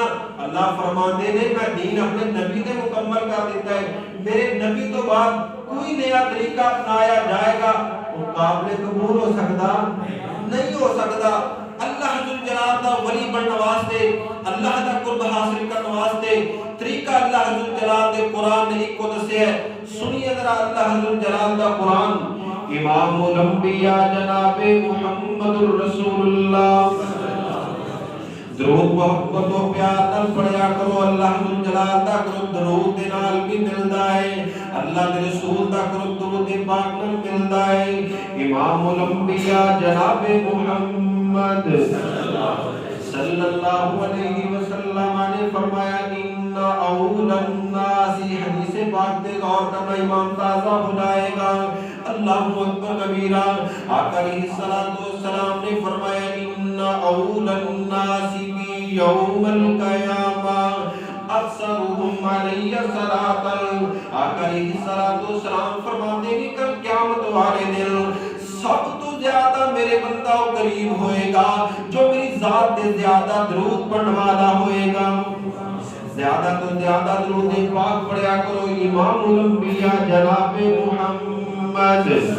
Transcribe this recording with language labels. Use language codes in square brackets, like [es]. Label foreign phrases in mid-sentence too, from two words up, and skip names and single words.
[pa] اللہ فرماندے نے میں دین اپنے نبی نے مکمل کر دیتا ہے، میرے نبی تو بعد کوئی نیا طریقہ اپنایا جائے گا وہ قابل قبول ہو سکتا نہیں ہو سکتا۔ اللہ ذوالجلال دا ولی بننے واسطے، اللہ دا قرب حاصل کرنے واسطے طریقہ اللہ ذوالجلال دے قرآن نے ایک کو دسے ہے۔ سنیے ذرا اللہ ذوالجلال دا قرآن۔ امام الانبیاء جناب محمد [ar] محمد رسول الله. [pa] درود محبت اور پیار نال پڑھیا کرو. اللہ ذوالجلال دا کرو درود دے نال بھی ملدا ہے، اللہ دے رسول دا کرو درود پاک نال ملدا ہے. [ur] امام الانبیاء جناب محمد [ar] صلى الله عليه وسلم [ur] نے فرمایا [ar] إن أولى الناس, [ur] حدیث پاک پہ غور کرنا، امام تازہ ہو جائے گا. [ar] الله أكبر كبيرا. آقا عليه الصلاة والسلام [ur] نے فرمایا [ar] إن أولى الناس بي يوم القيامة أكثرهم علي صلاة. [ur] آقا [ar] عليه الصلاة والسلام [ur] فرماتے ہیں کل قیامت والے دن سب تو زیادہ میرے بندہ قریب ہوئے گا جو میری ذات سے زیادہ درود پڑھنے والا ہوئے گا. زیادہ تو زیادہ درود پاک پڑھا کرو. امام الانبیاء جناب محمد.